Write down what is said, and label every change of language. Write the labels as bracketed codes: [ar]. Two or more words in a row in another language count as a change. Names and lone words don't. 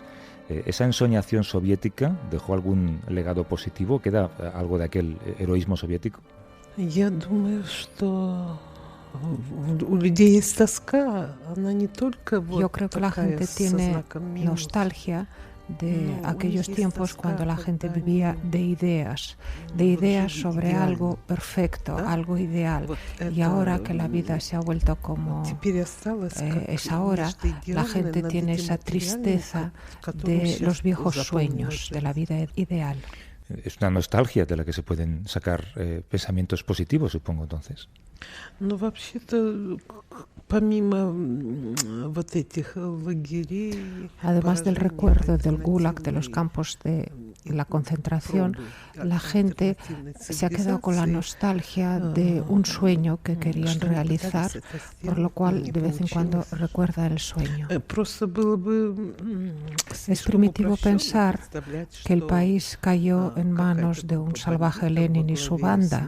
[es] ¿Esa ensoñación soviética dejó algún legado positivo? ¿Queda algo de aquel heroísmo soviético? [ru] Я думаю, что у людей есть тоска, она не только вот [es] Yo creo que la [ru] такая [es] gente [ru] со [es] tiene [ru] знаком минус. [es] nostalgia de No, aquellos es tiempos tosca cuando la gente [ru] когда [es] vivía [ru] они, [es] de ideas sobre [ru] идеально, [es] algo perfecto, [ru] да? [es] algo ideal. [ru] Вот [es] Y [ru] это, [es] ahora que la vida se ha vuelto como [ru] теперь осталось как [es] es ahora, [ru] нечто [es] la [ru] идеальное [es] gente [ru] над [es] tiene [ru] этим [es] esa [ru] материальным, [es] tristeza [ru] которым [es] de [ru] сейчас [es] los viejos [ru] заполнено [es] sueños, de la vida ideal. Es una nostalgia de la que se pueden sacar pensamientos positivos, supongo, entonces. [ru] Но вообще-то, помимо вот этих лагерей, [es] Además del recuerdo del Gulag, de los campos de la concentración, la gente se ha quedado con la nostalgia de un sueño que querían realizar, por lo cual de vez en cuando recuerda el sueño. Es primitivo pensar que el país cayó en manos de un salvaje Lenin y su banda.